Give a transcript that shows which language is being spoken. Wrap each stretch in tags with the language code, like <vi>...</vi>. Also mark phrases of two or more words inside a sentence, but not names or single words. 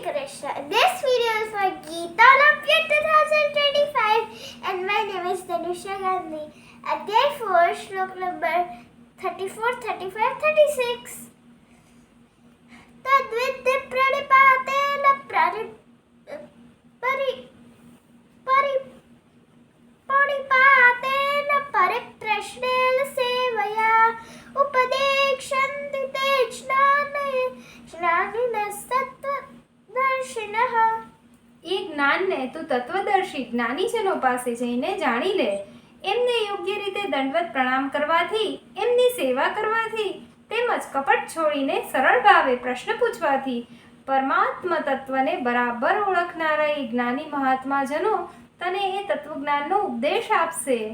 <en>Krishna. This video is for Geeta Olympiad 2025 and my name is Tanusha Gandhi. Adhyay 4, Shlok number 34, 35, 36.</en> <sa>तद्विद्धि प्रणिपातेन प्रणिपातेन परिप्रश्नेन सेवया उपदेक्ष्यन्ति ते ज्ञानिनः सत्वदर्शिनः.</sa> <gu>એ જ્ઞાનને તું તત્વદર્શી જ્ઞાનીજનો પાસે જઈને જાણી લે. એમને યોગ્ય રીતે દંડવત પ્રણામ કરવાથી, એમની સેવા કરવાથી, તેમજ કપટ છોડીને સરળ ભાવે પ્રશ્ન પૂછવાથી પરમાત્મ તત્વને બરાબર ઓળખનારા એ જ્ઞાની મહાત્માજનો તને એ તત્વજ્ઞાનનો ઉપદેશ આપશે.</gu>